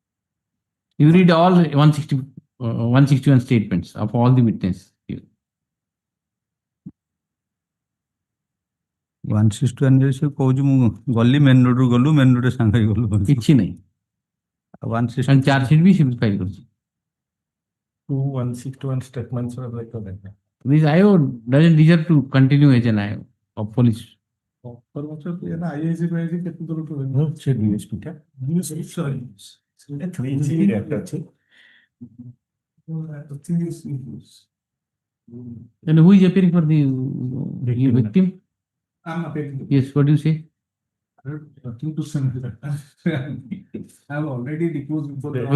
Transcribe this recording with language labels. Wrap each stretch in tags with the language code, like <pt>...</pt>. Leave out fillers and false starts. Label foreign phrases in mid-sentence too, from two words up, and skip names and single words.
<en>You read all 161 statements of all the witnesses.</en> <or>161 ସେ କହୁଛି ମୁଁ ଗଲି ମେନ୍ ରୋଡରୁ ଗଲୁ ମେନ୍ ରୋଡରେ ସାଙ୍ଗ ହେଇ ଗଲୁ କିଛି ନାହିଁ। 160 ଚାର୍ଜ ସିଟ୍ ବି ସେମିତି ଫାଇଲ୍ କରୁଛି।</or> <en>161 statements are like that. This IO doesn't deserve to continue as an IO of police.</en> <or>IAC କେତେ ଦୂର ସେ DSP ଟା DSP sorry ସେଟା 3G act ଅଛି</or> <en>And who is appearing for the victim? I'm appearing. Yes, what do you say? Nothing to send that. I have already deposed before that.</en>